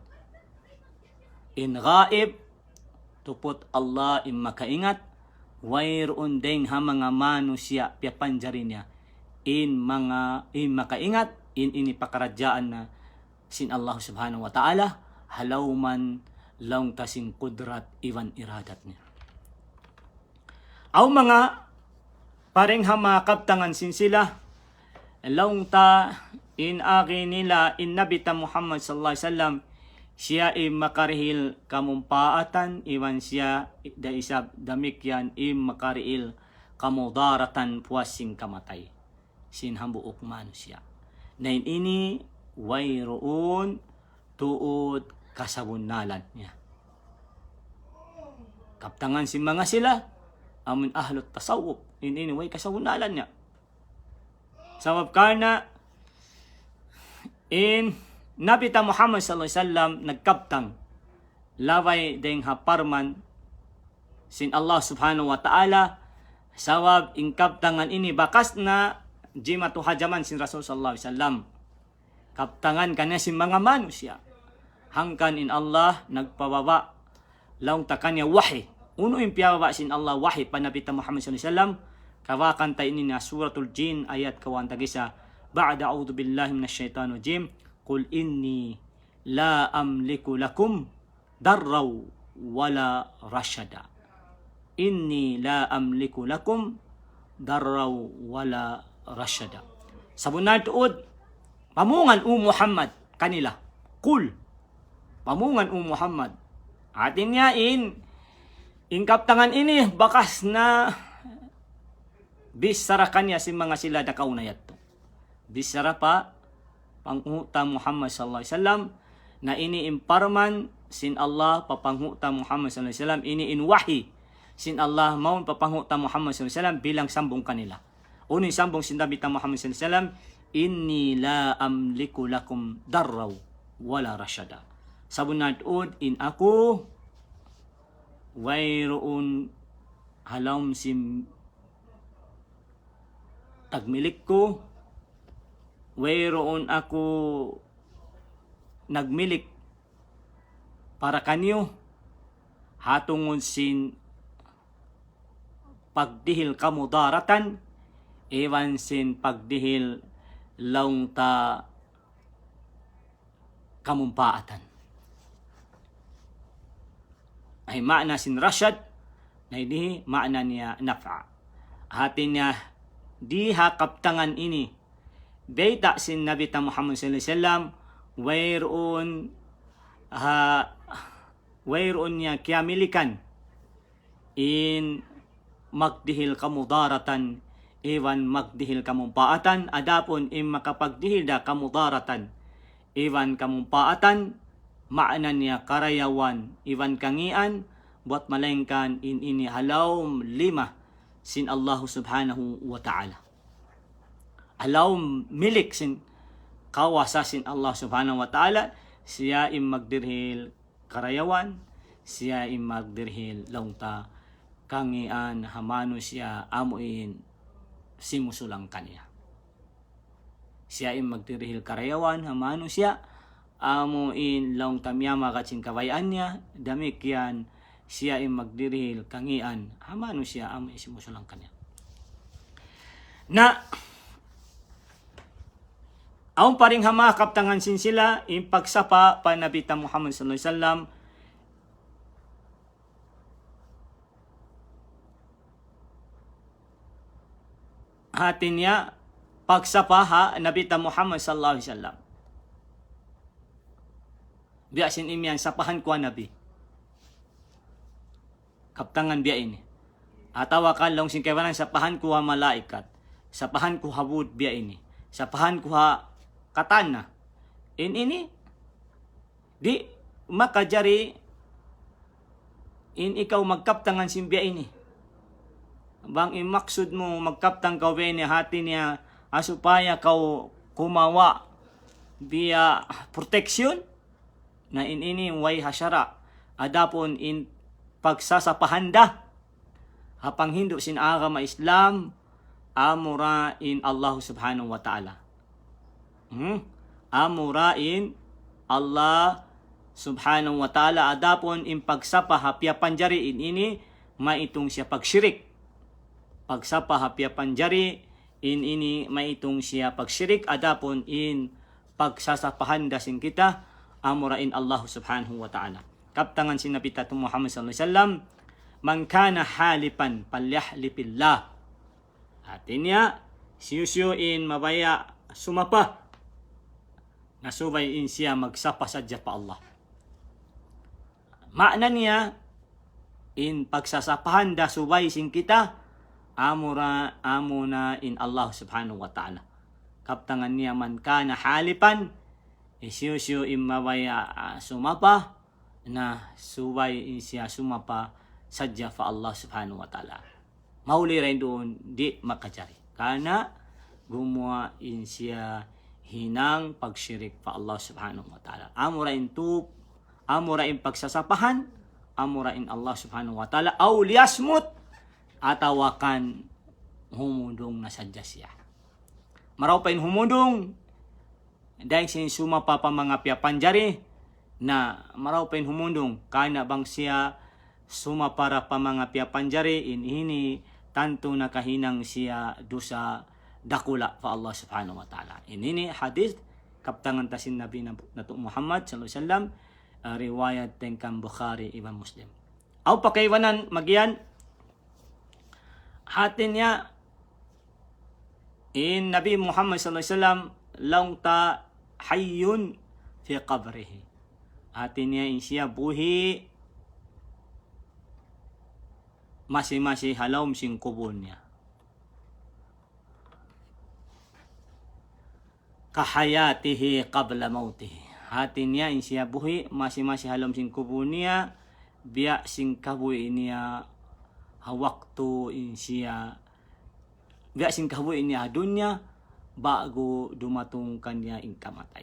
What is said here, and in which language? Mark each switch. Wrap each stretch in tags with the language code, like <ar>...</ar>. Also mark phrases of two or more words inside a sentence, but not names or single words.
<tsg>In gaib, tupot Allah im makaingat, wayroon deng ha mga manusia piapanjari niya in makaingat, in ini pakaradyaan na sin Allah</tsg> <ar>سبحانه وتعالى,</ar> <tsg>halauman lang tasing kudrat iwan iradat niya. Aw mga pareng hama kaptangan sin sila laung ta in aki nila in nabita Muhammad</tsg> <ar>صلى الله عليه وسلم</ar> <tsg>siya im makarihil kamumpaatan iwan siya da isab damikyan im makarihil kamudaratan puasing kamatay sin hambuok manusia na ini wayroon tuod kasabunalan niya kaptangan sin mga sila amun ahlot tasawuf ini way kasabunalan niya sabab karna in nabita Muhammad</tsg> <ar>صلى الله عليه وسلم</ar> <tsg>nagkaptang laway deng haparman sin Allah</tsg> <ar>سبحانه وتعالى</ar> <tsg>sawab in kaptangan ini bakas na jimatu hajaman sin Rasul</tsg> <ar>صلى الله عليه وسلم</ar> <tsg>kaptangan kanya sin mga manusia hangkan in Allah nagpababa laung takanya wahi uno yung piyababa sin Allah wahi panabita Muhammad</tsg> <ar>صلى الله عليه وسلم</ar> <tsg>kawakan ta ini na suratul jin ayat kawan tagisa</tsg> <ar>بعد أعوذ بالله من الشيطان الرجيم قل إني لا أملك لكم ضرا ولا رشدا إني لا أملك لكم ضرا ولا رشدا</ar> <tsg>sabunad tuod pamungan Muhammad kanila kul pamungan Muhammad atin niya ingkaptangan ini bakas na bisara kanya si mga sila na kaunayat to bisara pa panghuta Muhammad</tsg> <ar>صلى الله عليه وسلم</ar> <tsg>na ini imparman sin Allah papanghuta Muhammad</tsg> <ar>صلى الله عليه وسلم</ar> <tsg>ini in wahi sin Allah maun papanghuta Muhammad</tsg> <ar>صلى الله عليه وسلم</ar> <tsg>bilang sambong kanila unin sambong sin nabita Muhammad</tsg> <ar>صلى الله عليه وسلم إني لا أملك لكم ضرا ولا رشدا</ar> <tsg>sabunad ud in ako wayroon halom sim tagmilik ko wayroon ako nagmilik para kanyo hatungon sin pagdihil kamudaratan ewan sin pagdihil laung ta kamumpaatan ay makna sin rashad na hindi makna niya naf'a hatin niya di hakaptangan ini beta sin nabita Muhammad</tsg> <ar>صلى الله عليه وسلم</ar> <tsg>wayroon niya kiyamilikan in magdihil kamudaratan iwan magdihil kamumpaatan adapon in makapagdihil da kamudaratan iwan kamumpaatan maana niya karayawan iwan kangian buat malengkan in ini halawm lima sin Allah</tsg> <ar>سبحانه وتعالى</ar> <tsg>halawm milik sin kawasa sin Allah</tsg> <ar>سبحانه وتعالى</ar> <tsg>siya im magdirhil karayawan siya im magdirhil laungta kangian hamano siya amuin simusulang kanya siya im magdirhil karayawan hamano siya amuin laung tamyama katsin kawayan niya damikyan siya im magdirhil kangian hamano siya amuin simusulang kanya na aung paring hama kaptangan sin sila im pagsapa panabita Muhammad</tsg> <ar>صلى الله عليه وسلم</ar> <tsg>hatin niya pagsapa ha nabita Muhammad</tsg> <ar>صلى الله عليه وسلم</ar> <tsg>biya sin imyan sapahan ko nabi kaptangan biya ini atawa kan long sin kaywanan sapahan ko ha malaikat sapahan ko habud biya ini sapahan ko ha katana ini di makajari in ikaw magkaptangan sin biya ini bang imaksud mo magkaptang ka ni hati niya asupaya kau kumawa biya proteksyon na ini way hasyara adapon in pagsasapahanda hapang hindo sin agama Islam amura in Allah</tsg> <ar>سبحانه وتعالى</ar> <tsg>amura in Allah</tsg> <ar>سبحانه وتعالى</ar> <tsg>adapon in pagsapa hapya panjari in ini maitong siya pagsyirik pagsapa hapya panjari in ini maitong siya pagsyirik adapon in pagsasapahanda sin kita amurain Allah</tsg> <ar>سبحانه وتعالى</ar> <tsg>kaptangan sinapita tu Muhammad</tsg> <ar>صلى الله عليه وسلم من كان حالفا فليحلف بالله.</ar> <tsg>Artinya, siyusyuin mabaya sumapa. Nasubay in siya magsapa sadya pa Allah. Makna niya, in pagsasapahan da subay sing kita, amuna in Allah</tsg> <ar>سبحانه وتعالى.</ar> <tsg>Kaptangan niya</tsg> <ar>من كان حالفا,</ar> <tsg>isyusyu in mabaya sumapa, na subay in siya sumapa sadya fa Allah</tsg> <ar>سبحانه وتعالى.</ar> <tsg>Mauli rin doon, di makajari. Kana gumawa in siya hinang pagsyirik pa Allah</tsg> <ar>سبحانه وتعالى.</ar> <tsg>Amura in pagsasapahan, amura in Allah</tsg> <ar>سبحانه وتعالى,</ar> <tsg>aw liyasmut, atawakan humudong na sadya siya. Maraw pa in humudong, dahil sin sumapa pa mga piyapanjari, na maraw pa in humudong, kana bang siya sumapara pa mga piyapanjari, in ini, tanto nakahinang siya dosa dakula fa Allah</tsg> <ar>سبحانه وتعالى.</ar> <tsg>Ini hadis kaptangan tasin Nabi Nabi Muhammad</tsg> <ar>صلى الله عليه وسلم,</ar> <tsg>riwayat tengkang Bukhari Imam Muslim. Aw pakaiwanan magian hatin niya in Nabi Muhammad</tsg> <ar>صلى الله عليه وسلم</ar> <tsg>laung ta</tsg> <ar>حي في قبره.</ar> <tsg>Hatin niya in siya buhi masih halawm sing kubon niya.</tsg> <ar>كحياته قبل موته.</ar> <tsg>Hati niya in siya buhi masih halom sing kubon niya, biya sing kabuhi niya hawaktu in siya, biya sing kabuhi niya dunya bago dumatong kanya in kamatay.</tsg>